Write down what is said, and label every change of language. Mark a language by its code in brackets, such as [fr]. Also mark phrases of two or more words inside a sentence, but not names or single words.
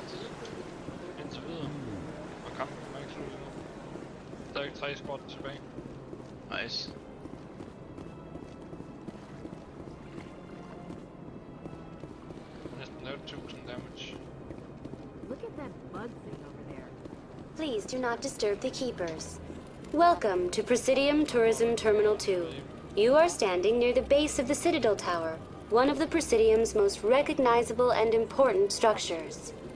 [da] Indtil videre. Og kampen er ikke slut endnu. Der er ikke 3 squad tilbage. Nice. Næsten lavet 1000 damage. [en] Look at that bug thing over there. Please do not disturb the keepers. Welcome to Presidium Tourism Terminal 2. You are standing near the base of the Citadel Tower, one of the Presidium's most recognizable and important structures.